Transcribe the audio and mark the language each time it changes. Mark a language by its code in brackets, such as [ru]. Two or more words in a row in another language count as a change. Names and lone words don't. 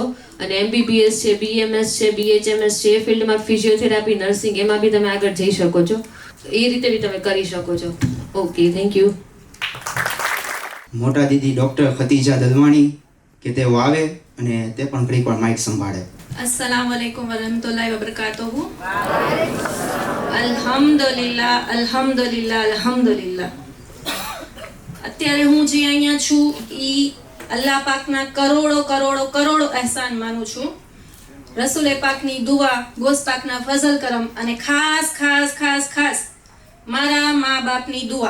[gu] અને MBBS છે, BMS છે, BHMS છે, એ ફિલ્ડમાં ફિઝિયોથેરાપી, નર્સિંગ, એમાં બી તમે આગળ જઈ શકો છો. એ રીતે બી તમે કરી શકો છો. ઓકે, [en] thank you. [gu] મોટા દીદી ડૉક્ટર ખતીજા દલવાણી કે તેઓ આવે અને તે પણ ઘડીક વાર માઇક સંભાળે. [ar] السلام عليكم ورحمة الله وبركاته. الحمد لله، الحمد لله، الحمد لله. [gu] અત્યારે હું જે અહીંયા છું એ અલ્લાહ પાકના કરોડો કરોડો કરોડો અહેસાન માનું છું. રસૂલે પાકની દુઆ, ગોસ પાકના ફઝલ કરમ, અને ખાસ ખાસ ખાસ ખાસ મારા મા બાપની દુઆ.